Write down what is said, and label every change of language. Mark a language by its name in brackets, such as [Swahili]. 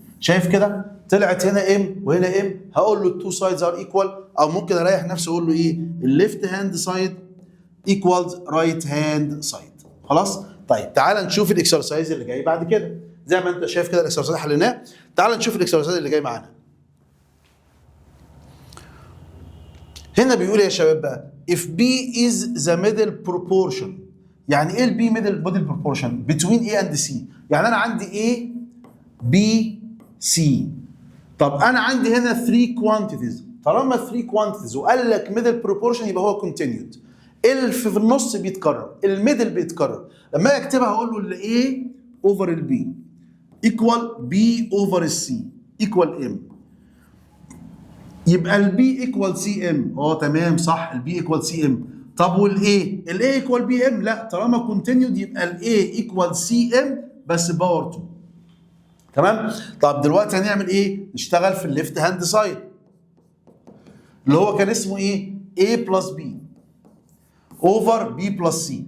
[Arabic] شايف كده؟ طلعت هنا ام وهنا ام، هقول له التو سايدز ار ايكوال، او ممكن اريح نفسي اقول له ايه؟ الليفت هاند سايد ايكوالز رايت هاند سايد. خلاص؟ طيب تعال نشوف الاكسرسايز اللي جاي بعد كده. زي ما انت شايف كده الاكسرسايز حليناه، تعال نشوف الاكسرسايز اللي جاي معانا. هنا بيقول يا شباب بقى [English] if B is the middle proportion. [Arabic] يعني ايه البي middle proportion؟ [English] between A and C. [Arabic] يعني انا عندي A B C. طب انا عندي هنا 3 quantities، طالما 3 quantities وقال لك middle proportion يبقى هو continued. اللي في النص بيتكرر، الميدل بيتكرر. لما اكتبها هقول له ال [English] A over ال B equal B over ال C equal M. [Arabic] يبقى ال [English] B equal CM. [Arabic] تمام صح، ال B equal CM. طب وال A؟ ال A equal BM؟ لا، طالما continued يبقى ال A equal CM بس باور 2. تمام؟ طب دلوقتي هنعمل ايه؟ نشتغل في الليفت هاند سايد اللي هو كان اسمه ايه؟ A بلس B اوفر B بلس C.